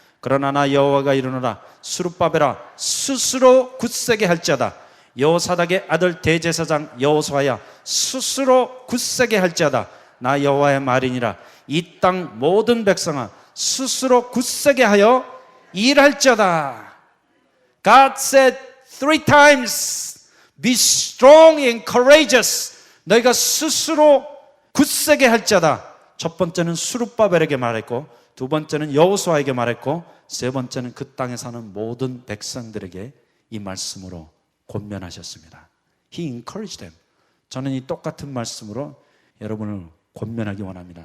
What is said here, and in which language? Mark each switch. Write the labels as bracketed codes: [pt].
[ko] 그러나 나 여호와가 이르노라. 스룹바벨아, 스스로 굳세게 할지어다. 여호사닥의 아들 대제사장 여호수아야, 스스로 굳세게 할지어다. 나 여호와의 말이니라. 이 땅 모든 백성아, 스스로 굳세게 하여 일할지어다. [en] God said 3 times, be strong and courageous. [ko] 너희가 스스로 굳세게 할지어다. 첫 번째는 스룹바벨에게 말했고, 두 번째는 여호수아에게 말했고, 세 번째는 그 땅에 사는 모든 백성들에게 이 말씀으로 권면하셨습니다. [en] He encouraged them. [ko] 저는 이 똑같은 말씀으로 여러분을 권면하기 원합니다.